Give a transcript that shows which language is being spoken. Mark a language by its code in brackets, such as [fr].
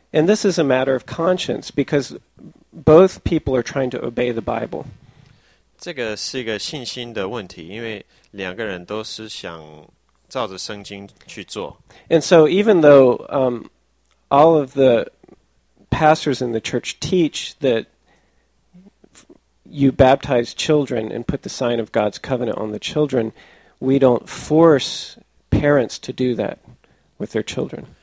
[en] And this is a matter of conscience because both people are trying to obey the Bible. [zh] 这个是一个信心的问题，因为两个人都是想照着圣经去做。 [en] And so even though all of the pastors in the church teach that you baptize children and put the sign of God's covenant on the children, we don't force parents to do that with their children.